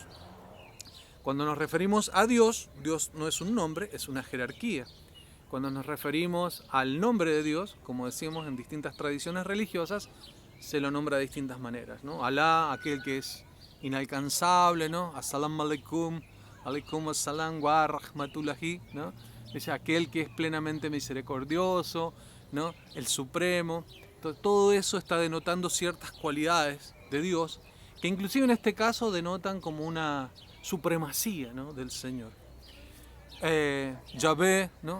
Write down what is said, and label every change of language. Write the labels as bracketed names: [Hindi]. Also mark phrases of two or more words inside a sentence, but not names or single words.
[Spanish] Cuando nos referimos a Dios, Dios no es un nombre, es una jerarquía. Cuando nos referimos al nombre de Dios, como decimos en distintas tradiciones religiosas, se lo nombra de distintas maneras, ¿no? Alá, aquel que es inalcanzable, ¿no? [Arabic] السلام عليكم، عليكم السلام ورحمة الله, [Spanish] ¿no? Es aquel que es plenamente misericordioso, ¿no? El Supremo. Todo eso está denotando ciertas cualidades de Dios, que inclusive en este caso denotan como una supremacía, ¿no? Del Señor. Yahvé, ¿no?